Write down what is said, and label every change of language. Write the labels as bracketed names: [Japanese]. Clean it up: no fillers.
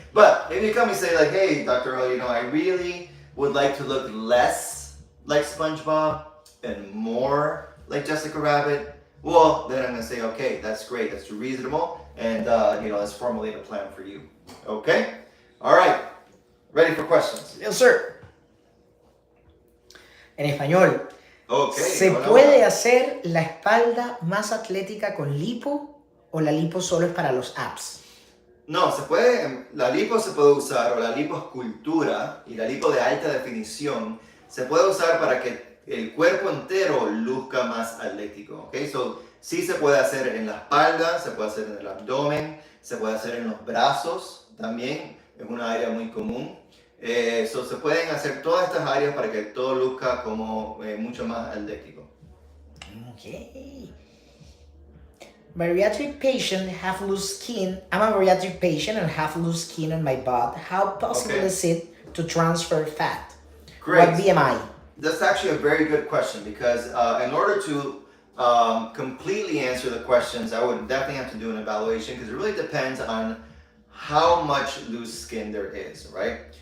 [English] But if you come and say like, hey Dr. Earl, you know, I really would like to look less like SpongeBob and more like Jessica Rabbit, well, then I'm going to say, okay, that's great, that's reasonable, and you know, let's formulate a plan for you, okay? All right, ready for questions? Yes, sir. [Spanish] En español, [English] Okay, [Spanish] ¿se puede hacer la espalda más atlética con lipo o la lipo solo es para los abs? No, se puede, la lipo se puede usar, o la liposcultura y la lipo de alta definición, se puede usar para que el cuerpo entero luzca más atlético, ¿ok? So, sí se puede hacer en la espalda, se puede hacer en el abdomen, se puede hacer en los brazos también, es una área muy común. So se pueden hacer todas estas áreas para que todo luzca como mucho más atlético. [English] Okay. Bariatric patient have loose skin. I'm a bariatric patient and have loose skin on my butt. How possible is it to transfer fat? Great. What BMI? That's actually a very good question because in order to completely answer the questions, I would definitely have to do an evaluation because it really depends on how much loose skin there is, right?